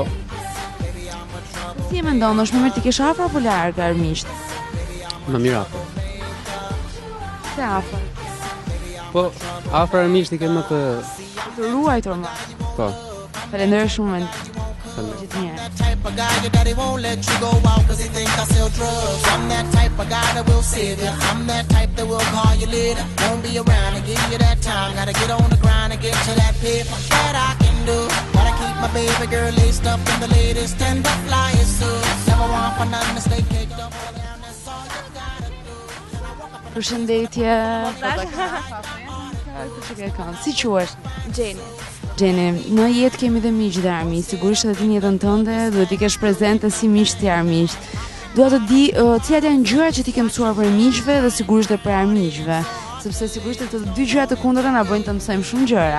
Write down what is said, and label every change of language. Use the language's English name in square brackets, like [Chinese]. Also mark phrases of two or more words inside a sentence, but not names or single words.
[Albanian] Si e mendon, është më mirë ti kesh afër apo larg armiqtë? Më mirë afër. Se afër. Po, afër armiqtë i ke më të ruajtur më. Po. Faleminderit shumë. Gjithë mirë. [English] Type of guy your daddy won't let you go out cause he think I sell drugs. I'm that type of guy that will save you. I'm that type that will call you later. Won't be around and give you that time. Gotta get on the grind and get to that paper. That I can do. Gotta keep my baby girl laced up in the latest and the flyest suits. Never want for nothing to stay caked up. That's all you gotta do. [Albanian] Përshëndetje. Si quhesh? Gjeni, në jetë kemi dhe miq dhe armiq, sigurisht edhe ti në jetën tënde duhet t'i kesh prezente si miq si armiq. Dua të di cilat janë gjërat që ti ke mësuar prej miqve dhe sigurisht edhe prej armiqve, sepse sigurisht të dy gjërat të kundërta na bëjnë të mësojmë shumë gjëra.